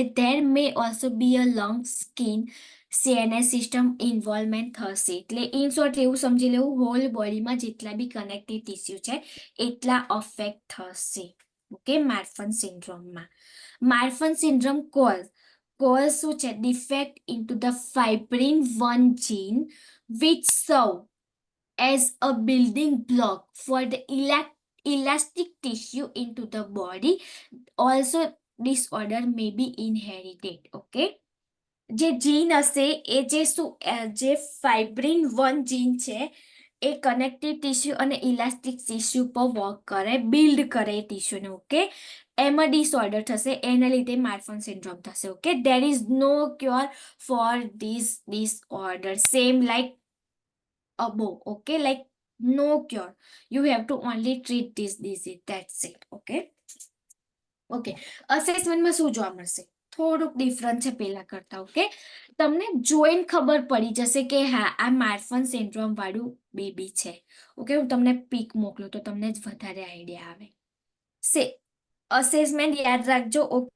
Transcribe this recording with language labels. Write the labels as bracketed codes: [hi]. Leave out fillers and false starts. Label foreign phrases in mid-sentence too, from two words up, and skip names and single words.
[en] there may also be a lung, skin, CNS system involvement થશે. [gu] એટલે [en] in short [gu] એવું સમજી લેવું, હોલ બોડીમાં જેટલા બી [en] connective tissue [gu] છે એટલા અફેક્ટ થશે, ઓકે, માર્ફન સિન્ડ્રોમમાં. માર્ફન સિન્ડ્રોમ કોઝ શું છે? [en] defect into the fibrin 1 gene which serve as a building block for the elastic tissue into the body. Also, disorder may be inherited. Okay. [gu] જે જીન હશે એ જે [en] fibrin 1 gene [gu] છે એ [en] connective tissue [gu] અને [en] elastic tissue [gu] પર વર્ક કરે, બિલ્ડ કરે એ ટિશ્યુને, ઓકે. એમાં ડિસઓર્ડર થશે, એના લીધે માર્ફન સિન્ડ્રોમ થશે, ઓકે. [en] There is no cure for this disorder, same like above, okay, like no cure, you have to only treat this disease, that's it, okay. [gu] અસેસમેન્ટમાં શું જોવા મળશે? થોડુંક ડિફરન્ટ છે પેલા કરતા, ઓકે. તમને જોઈને ખબર પડી જશે કે હા, આ માર્ફન સિન્ડ્રોમ વાળું બેબી છે, ઓકે. હું તમને પિક મોકલું તો તમને જ વધારે આઈડિયા આવે. સે અસેસમેન્ટ યાદ રાખજો, ઓકે.